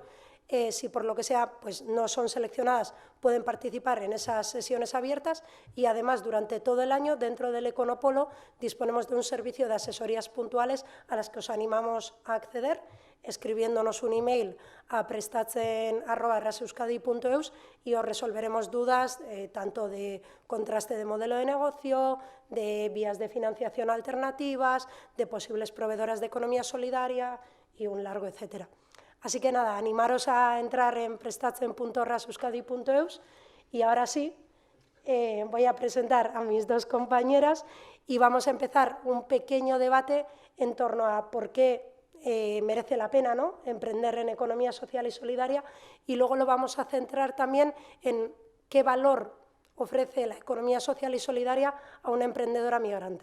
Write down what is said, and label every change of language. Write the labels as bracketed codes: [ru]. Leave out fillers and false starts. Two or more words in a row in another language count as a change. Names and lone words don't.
[es] Si por lo que sea pues, no son seleccionadas, pueden participar en esas sesiones abiertas, y además durante todo el año dentro del Econopolo disponemos de un servicio de asesorías puntuales a las que os animamos a acceder, escribiéndonos un email a prestatzen@raseuskadi.eus, y os resolveremos dudas tanto de contraste de modelo de negocio, de vías de financiación alternativas, de posibles proveedoras de economía solidaria y un largo etcétera. Así que nada, animaros a entrar en prestatzen.raseuskadi.eus, y ahora sí, voy a presentar a mis dos compañeras y vamos a empezar un pequeño debate en torno a por qué merece la pena, ¿no?, emprender en economía social y solidaria, y luego lo vamos a centrar también en qué valor ofrece la economía social y solidaria a una emprendedora migrante.